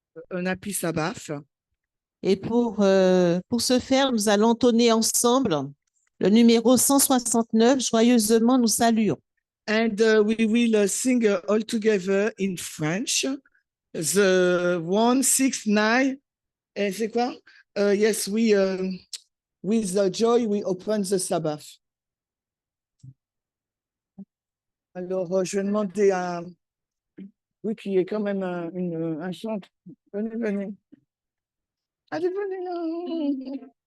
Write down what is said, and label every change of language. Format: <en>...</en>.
<en>Un happy Sabbath.</en> <fr>Et pour ce faire, nous allons entonner ensemble le numéro 169, Joyeusement, nous saluons.</fr> <en>And we will sing all together in French. The 169.</en> <fr>Et c'est quoi?</fr> <en>Yes, we with joy we open the Sabbath.</en> <fr>Alors, je vais demander à oui, qui est quand même un chant. Venez, venez. Allez, venez là.</fr>